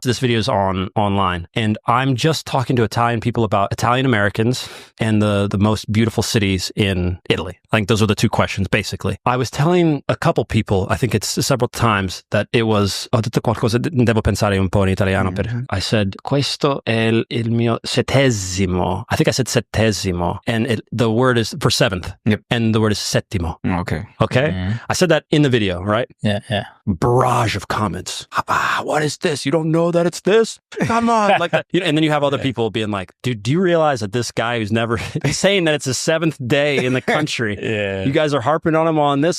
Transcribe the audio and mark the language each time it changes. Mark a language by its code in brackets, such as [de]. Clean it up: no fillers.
[en] This video is online and I'm just talking to Italian people about Italian Americans and the most beautiful cities in Italy. Like those are the two questions, basically. I was telling a couple people, I think it's several times, that it was, [it] ho detto qualcosa, devo pensare un po' in italiano. [en] I said, [it] questo è il mio settesimo. [en] I think I said settesimo. And the word is for seventh. Yep. And the word is settimo. Okay. Okay? I said that in the video, right? Yeah. Barrage of comments. What is this? You don't know that it's this? Come on. Like that. And then you have other people being like, dude, do you realize that this guy who's never saying that it's the seventh day in the country, you guys are harping on him on this?